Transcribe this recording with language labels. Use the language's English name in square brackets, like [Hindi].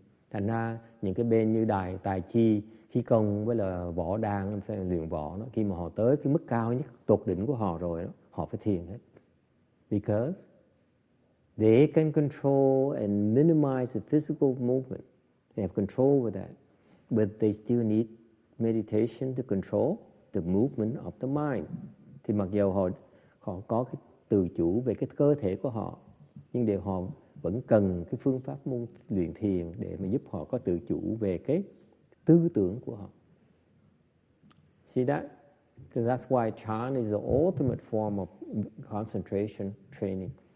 [Vietnamese] Thành ra những cái bên như đài tài chi, khí công với là võ đan, luyện võ đó, khi mà họ tới cái mức cao nhất tột đỉnh của họ rồi đó, họ phải thiền hết. [English] Because they can control and minimize the physical movement. They have control with that. But they still need meditation to control the movement of the mind. [Vietnamese] Thì mặc dù họ có cái tự chủ về cái cơ thể của họ, nhưng để họ vẫn cần cái phương pháp luyện thiền để mà giúp họ có tự chủ về cái tư tưởng của họ. [English] See that? Because that's why Chan is the ultimate form of concentration training.